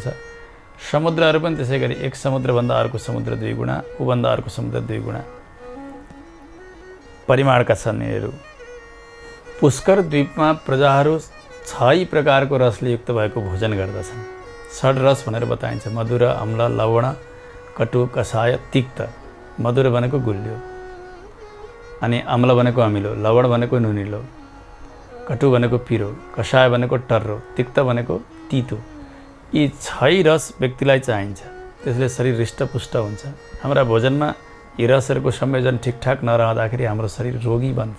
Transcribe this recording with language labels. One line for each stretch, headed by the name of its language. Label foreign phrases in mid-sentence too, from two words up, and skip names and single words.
Nepali: समुद्रहरू पनि त्यसै गरी एक समुद्रभन्दा अर्को समुद्र 2 गुणा, उभन्दा अर्को समुद्र 2 गुणा परिमाणका छन् यिनीहरू। पुष्कर द्वीपमा प्रजाहरू 6 प्रकारको रसले युक्त भएको भोजन गर्दछन्। 6 रस भनेर बताइन्छ। मधुर, अम्ल, लवण, कटु, कषाय, तिक्त। मधुर भनेको गुलियो, अनि अम्ल भनेको अमिलो, लवण भनेको नुनिलो, कटु भनेको पिरो, कषाय भनेको टर्रो, तिक्त भनेको तितो। यी 6 रस व्यक्तिलाई चाहिन्छ। त्यसले शरीर हृष्टपुष्ट हुन्छ। हाम्रा भोजनमा यी रसहरूको संयोजन ठिकठाक नरहँदाखेरि हाम्रो शरीर रोगी बन्छ।